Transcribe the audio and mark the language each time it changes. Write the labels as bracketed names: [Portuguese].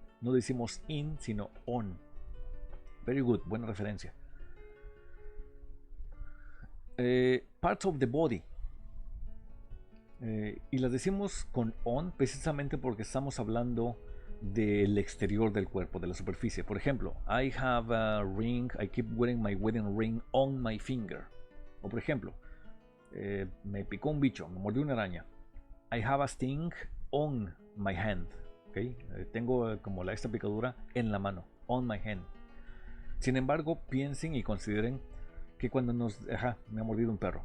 [Spanish] No decimos in, sino on. [English] Very good, [Spanish] buena referencia. [English] Parts of the body. [Spanish] Y las decimos con on precisamente porque estamos hablando del exterior del cuerpo, de la superficie. Por ejemplo, [English] I have a ring, I keep wearing my wedding ring on my finger. [Spanish] O por ejemplo, me picó un bicho, me mordió una araña. [English] I have a sting on my hand. ¿Okay? [Spanish] Tengo como esta picadura en la mano, [English] on my hand. [Spanish] Sin embargo, piensen y consideren que cuando me ha mordido un perro.